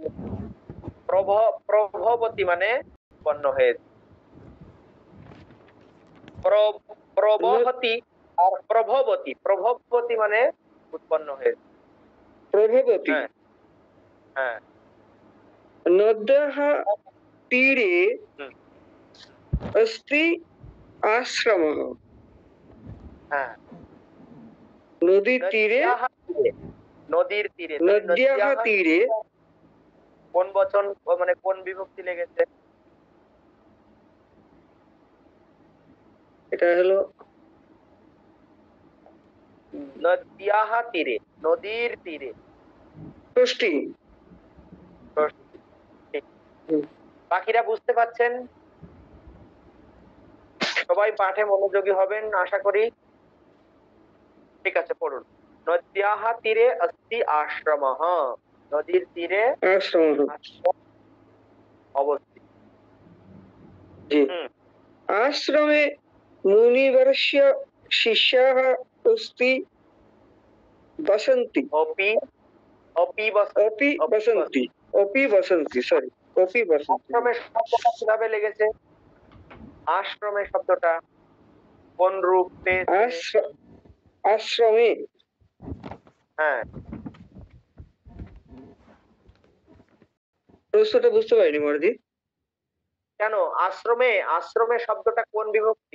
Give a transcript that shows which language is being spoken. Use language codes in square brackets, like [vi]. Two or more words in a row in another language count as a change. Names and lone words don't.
[bn] প্রভবতী মানে উৎপন্ন হয়েছে। প্রবহতি আর প্রভবতী, প্রভবতী মানে উৎপন্ন হয়েছে। প্রভবতী। হ্যাঁ, হ্যাঁ, [sa] নদ্যাः তীরে अस्ति आश्रमः। হ্যাঁ, [bn] নদীর তীরে, নদীর তীরে, [sa] নদ্যাः তীরে [bn] কোন বচন মানে কোন বিভক্তি লেগেছে? এটা হলো [sa] নদ্যাः তীরে, [bn] নদীর তীরে, ষষ্ঠী। বাকিরা বুঝতে পাচ্ছেন? সবাই পাঠে মনোযোগী হবেন আশা করি। ঠিক আছে, পড়ুন। [sa] নদ্যাः তীরে अस्ति आश्रमः, [bn] নদীর তীরে আশ্রম অবস্থিত। [sa] आश्रमे मुनिवर्ष्य शिष्याः अस्ति वसन्ति। অপি वसन्ति सॉरी अपि वसन्ति। [bn] আশ্রমের শব্দটা কিভাবে লেগেছে? আশ্রমের শব্দটা কোন রূপ পেয়েছে? আশ্রমে। হ্যাঁ, প্রশ্নটা বুঝতে পারিনি মহারাজি। কেন আশ্রমে? আশ্রমে শব্দটা কোন বিভক্তি?